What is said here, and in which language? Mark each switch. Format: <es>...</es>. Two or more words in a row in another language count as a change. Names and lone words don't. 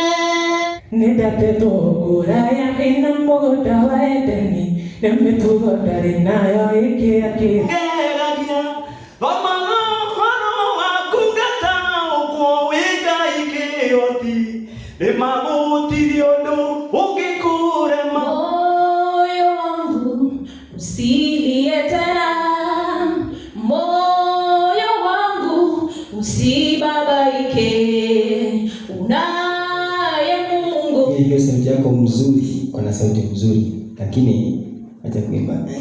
<ki>nĩndatĩtwo kũraya ĩna mũgũnda wa Edeni nĩ mĩtugo ndarĩ nayo ĩkĩakĩgeragia thoma ũhoro waku ngataũkwo wĩ Ngai kĩhoti nĩmagũtirĩ ũndũ ũngĩkũrema.</ki> <sw>Moyo wangu usilie tena, moyo wangu usibabaike, unaye Mungu. Hiyo sauti yako mzuri, kuna sauti mzuri, lakini acha kuimba.</sw>